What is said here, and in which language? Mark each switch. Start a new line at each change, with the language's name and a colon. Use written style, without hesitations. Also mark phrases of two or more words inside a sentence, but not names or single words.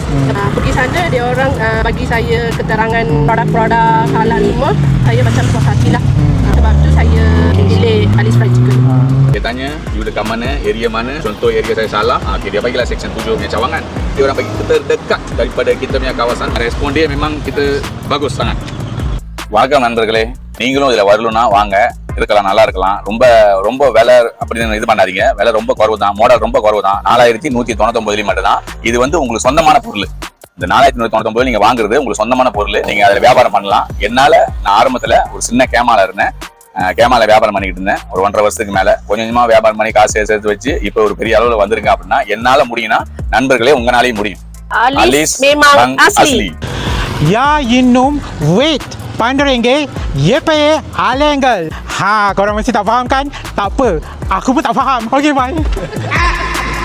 Malay: Pergi sana, dia orang bagi saya keterangan produk-produk halal semua. Saya macam puas hati lah. Sebab tu saya pilih Alis Fried Chicken. Dia tanya, you dekat mana, area mana. Contoh area saya Salah, dia bagilah section 7 punya cawangan. Dia orang bagi kita dekat daripada kita punya kawasan. Respon dia memang kita bagus sangat.
Tamil: வணக்கம் நண்பர்களே, நீங்களும் இதில் வரணும்னா வாங்க, இருக்கலாம், நல்லா இருக்கலாம். ரொம்ப விலை அப்படின்னு இது பண்ணாதீங்க. விலை ரொம்ப குறவு தான், மாடல் ரொம்ப குறவு தான். 4199 மட்டும் தான். இது வந்து உங்களுக்கு சொந்தமான பொருள். இந்த 4199 நீங்க வாங்குறது உங்களுக்கு சொந்தமான பொருள். நீங்க அதில் வியாபாரம் பண்ணலாம். என்னால நான் ஆரம்பத்தில் ஒரு சின்ன கேமால இருந்தேன். கேமால வியாபாரம் பண்ணிக்கிட்டு இருந்தேன் ஒரு 1.5 வருஷத்துக்கு மேல. கொஞ்சமா வியாபாரம் பண்ணி காசு சேர்த்து வச்சு இப்போ ஒரு பெரிய அளவுல வந்திருக்கேன் அப்படின்னா என்னால முடியும்னா நண்பர்களே உங்களாலையும் முடியும்.
Malay: Alis memang asli. Ya Yinum wait RM5 YPE Alengel. Korang mesti tak faham kan? Tak apa, aku pun tak faham.
English: Okay, bye.